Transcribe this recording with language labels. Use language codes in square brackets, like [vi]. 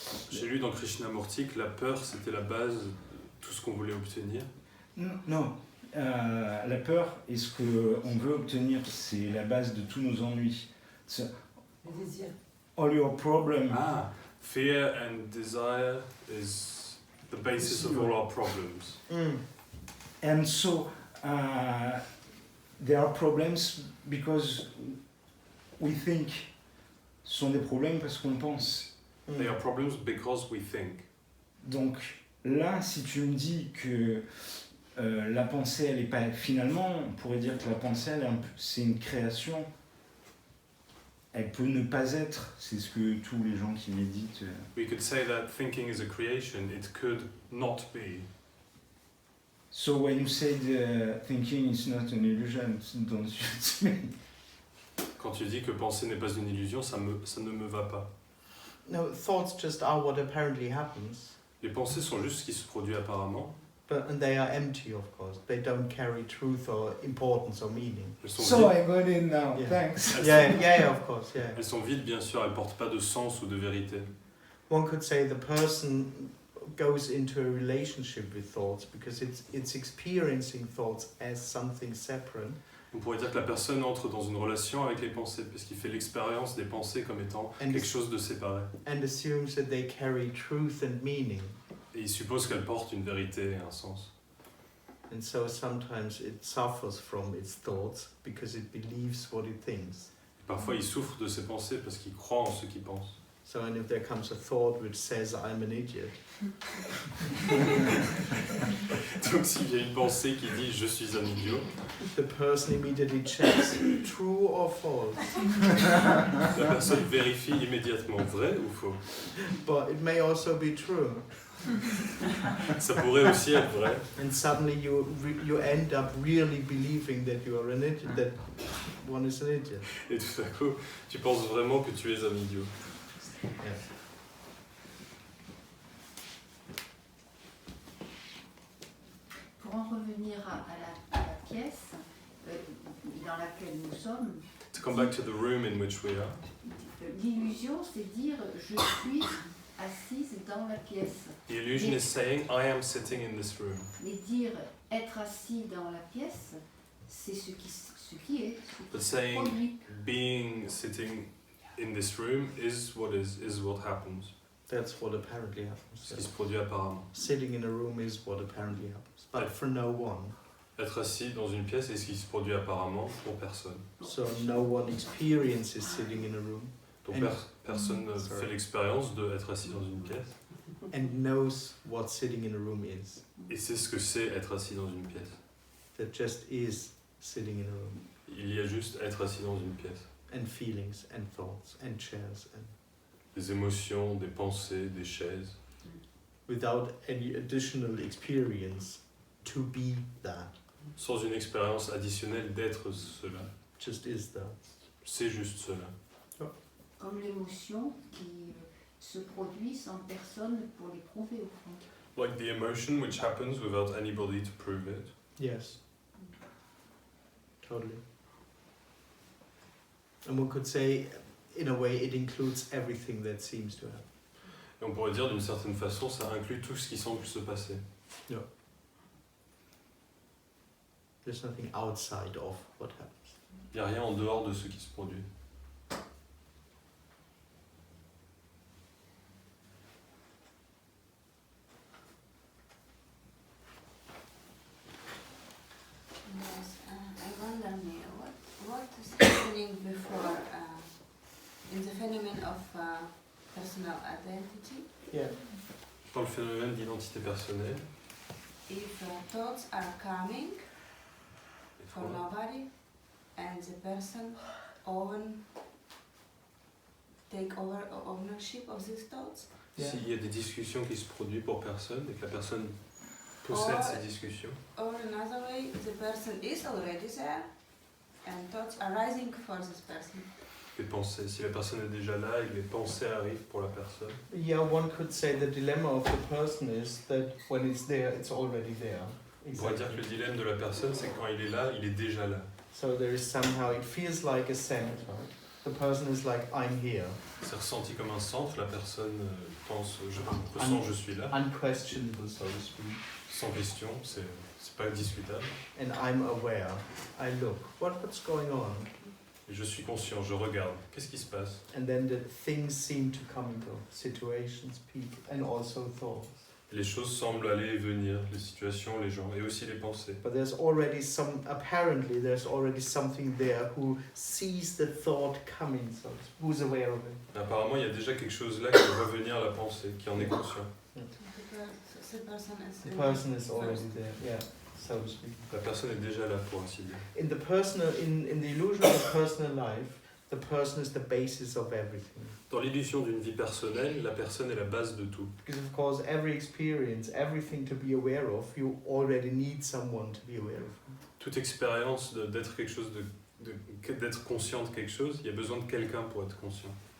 [fr] J'ai lu dans Krishnamurti que la peur c'était la base de tout ce qu'on voulait obtenir. Non, la peur est ce qu'on veut obtenir, c'est la base de tous nos ennuis. Le désir. [en] All your problems. Ah, fear and desire is the basis of all our problems. And so there are problems because we think [fr] Ce sont des problèmes parce qu'on pense. [en] They are problems because we think. [fr] Donc là, si tu me dis que la pensée, elle est pas... Finalement, on pourrait dire que la pensée, c'est une création. Elle peut ne pas être. C'est ce que tous les gens qui méditent... [en] We could say that thinking is a creation. It could not be. So when you said thinking is not an illusion, don't you mean? [fr] Quand tu dis que penser n'est pas une illusion, ça ne me va pas. [en] No, thoughts just are what apparently happens. [fr] Les pensées sont juste ce qui se produit apparemment. [en] And they are empty, of course. They don't carry truth or importance or meaning. [fr] Elles sont [en] So [fr] vides. [en] I got it now, Yeah. thanks. Yeah, of course, yeah. [fr] Elles sont vides, bien sûr, elles portent pas de sens ou de vérité. [en] One could say the person goes into a relationship with thoughts because it's experiencing thoughts as something separate. [fr] On pourrait dire que la personne entre dans une relation avec les pensées, puisqu'il fait l'expérience des pensées comme étant quelque chose de séparé. [en] And assumes that they carry truth and meaning. [fr] Et il suppose qu'elles portent une vérité et un sens. [en] And so sometimes it suffers from its thoughts because it believes what it thinks. [fr] Et parfois, il souffre de ses pensées parce qu'il croit en ce qu'il pense. [en] So, and if there comes a thought which says I'm an idiot, [fr] Donc s'il y a une pensée qui dit je suis un idiot, [en] the person immediately checks true or false. [fr] la personne vérifie immédiatement vrai ou faux. [en] But it may also be true. [fr] Ça pourrait aussi être vrai. [en] And suddenly you end up really believing that you are an idiot, that one is an idiot. [fr] Et tout à coup, tu penses vraiment que tu es un idiot. [en] Yeah. [fr] Pour en revenir à la pièce dans laquelle nous sommes, [en] To come back to the room in which we are, [fr] l'illusion, c'est dire je suis assise dans la pièce. [en] the illusion is saying I am sitting in this room. [fr] Mais dire être assis dans la pièce, c'est ce qui est, [en] But [fr] ce qui se [en] saying [fr] produit. [en] being sitting in this room is what happens. That's what apparently [fr] Ce qui [en] happens. [fr] se produit apparemment. [en] Sitting in a room is what apparently happens, but for no one. [fr] Être assis dans une pièce est ce qui se produit apparemment pour personne. [en] So no one experiences sitting in a room [fr] Donc [en] And- [fr] personne ne [en] Sorry. [fr] fait l'expérience d'être assis dans une pièce [en] and knows what sitting in a room is. [fr] et sait ce que c'est être assis dans une pièce. [en] That just is sitting in a room. [fr] Il y a juste être assis dans une pièce. [en] And feelings and thoughts and chairs and [fr] Des émotions, des pensées, des chaises, [en] without any additional experience to be that. [fr] sans une expérience additionnelle d'être cela. [en] Just is that. [fr] C'est juste cela. Comme l'émotion qui se produit sans personne pour l'éprouver au fond. [en] Like the emotion which happens without anybody to prove it. Yes. Totally. And one could say, in a way, it includes everything that seems to happen. Et on pourrait dire d'une certaine façon, ça inclut tout ce qui semble se passer. There's nothing outside of what happens. Il n'y a rien en dehors de ce qui se produit. Yes, I wonder, Mia, what is happening before in the phenomenon of personal identity? Yeah. [fr] Dans le phénomène d'identité personnelle, [en] If thoughts are coming [fr] des [en] for [fr] fois, [en] nobody and the person take over ownership of these thoughts, Yeah. [fr] s'il y a des discussions qui se produisent pour personne et que la personne possède ces discussions, [en] or another way, the person is already there and thoughts are rising for this person. [fr] les pensées, si la personne est déjà là et que les pensées arrivent pour la personne, [en] Yeah, one could say the dilemma of the person is that when it's there, it's already there. [fr] on pourrait dire que le dilemme de la personne, c'est que quand il est là, il est déjà là. [en] So there is somehow, it feels like a center. The person is like, I'm here. [fr] C'est ressenti comme un centre, la personne pense, ressent je suis là, [en] Unquestionable, so to speak. [fr] sans question, c'est pas discutable. [en] And I'm aware. I look. What's going on? [fr] Et je suis conscient, je regarde, qu'est-ce qui se passe? [en] And then the things seem to come into situations, people, and also thoughts. [fr] Les choses semblent aller et venir, les situations, les gens, et aussi les pensées. [en] But apparently there's already something there who sees the thought coming, so who's aware of it. [fr] Et apparemment, il y a déjà quelque chose là qui voit venir la pensée, qui en est conscient. [en] The person is already there, yeah, so to speak. [fr] La personne est déjà là, pour ainsi dire. [en] In the illusion of the personal life, the person is the basis of everything. [fr] Dans l'illusion d'une vie personnelle, la personne est la base de tout. [en] Because of course, every experience, everything to be aware of, you already need someone to be aware of. [fr] Toute expérience d'être quelque chose d'être conscient de quelque chose, il y a besoin de quelqu'un pour être conscient.